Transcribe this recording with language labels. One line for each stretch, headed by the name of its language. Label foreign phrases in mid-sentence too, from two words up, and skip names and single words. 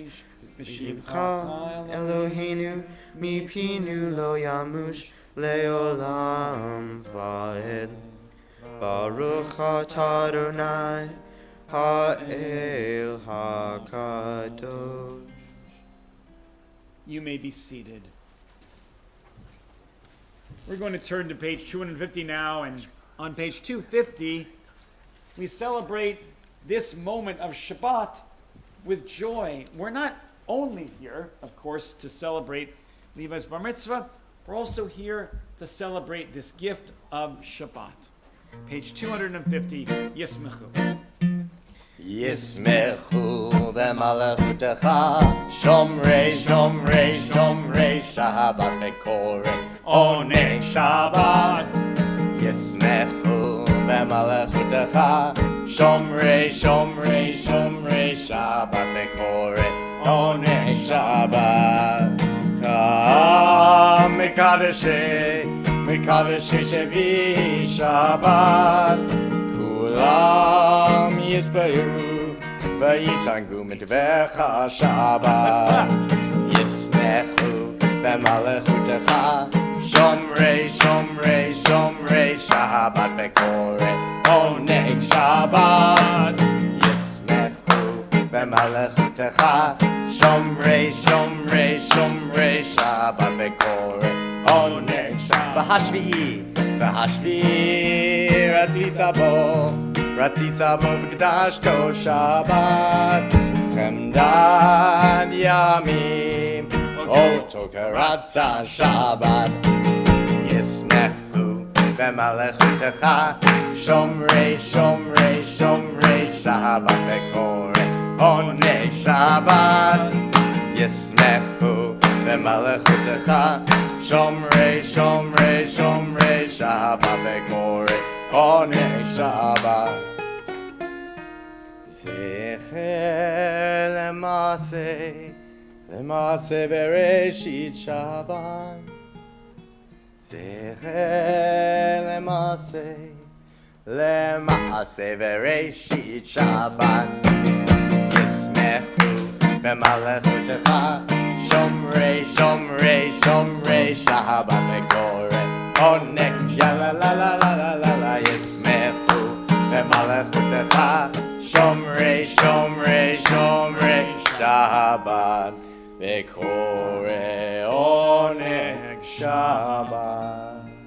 Hebrew: ושבחך אלהינו מפינו לא ימוש לעולם ועד. ברוך אתה ה׳ האל הקדוש.
English: You may be seated. We're going to turn to page 250 now, and on page 250, we celebrate this moment of Shabbat with joy. We're not only here, of course, to celebrate Levi's
Hebrew: בר מצווה,
English: we're also here to celebrate this gift of Shabbat. Page 250,
Hebrew: ישמחו. ישמחו במלכותך, שומרי, שומרי, שומרי, שבת וקוראי, עונג שבת. ישמחו במלכותך, שומרי, שומרי, שומרי, שבת וקוראי, עונג שבת. מקדשי, מקדשי שביעי שבת. כולם ישבעו ויתענגו מטובך שבת. ישמחו במלכותך, שומרי, שומרי, שומרי, שבת וקוראי, עונג שבת. ישמחו במלכותך, שומרי, שומרי, שומרי, שבת וקוראי, עונג שבת. והשביעי, והשביעי, רצית בו וקדשתו שבת. חמדת ימים, אותו קראת שבת. ישמחו במלכותך, שומרי, שומרי, שומרי, שבת וקוראי, עונג שבת. ישמחו במלכותך, שומרי, שומרי, שומרי, שבת וקוראי, עונג שבת. זכר למעשה בראשית שבת. זכר למעשה בראשית שבת. ישמחו במלכותך, שומרי, שומרי, שומרי, שבת וקוראי, עונג לה לה לה לה לה לה לה. ישמחו במלכותך, שומרי, שומרי, שומרי, שבת וקוראי, עונג שבת.